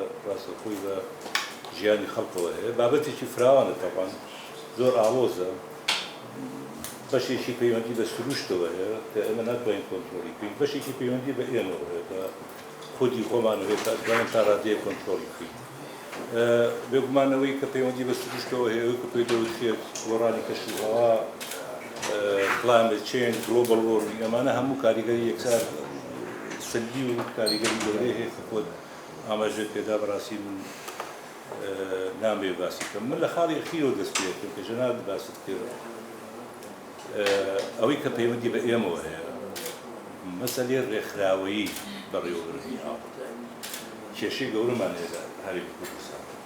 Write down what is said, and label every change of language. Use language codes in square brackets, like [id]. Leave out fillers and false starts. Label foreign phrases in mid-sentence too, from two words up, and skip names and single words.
[ckb] ڕاستەخۆی بە ژیانی خەڵکەوە هەیە بابەتێکی فراوانە تەقان زۆر ئاڵۆزە بەشێکی پەیوەندی بە سروشتەوە هەیە کە ئێمە ناتوانین کۆنتترۆلی بکەین بەشێکی پەیوەندی بە ئێمەوە هەیە کە خودی خۆمان هەیە کاتوانین تا ڕادەیە کۆنتترۆلی بکەین بێگومانەوەی کە پەیوەندی بە سروشتەوە هەیە کە پێی دەوترێت گۆڕانی کەشوهەوا [en] climate change global warming [ckb] ئەمانە هەموو کاریگەری یەکسار سەلبی و کاریگەری گەورەی هەیە کە خۆت ئاماژە پێدا بەڕاستی من نامێ باسی کەم من لە خاڵی خیرۆ دەست پێ بکەم کە ژەناب باست کرد ئەوەی کە پەیوەندی بە ئێمەوە هەیە مەسەلەی ڕێکخراوەیی بەڕێوەبردننی ئاو کێشەی گەورەمان هەیە هەرێمی کوردستان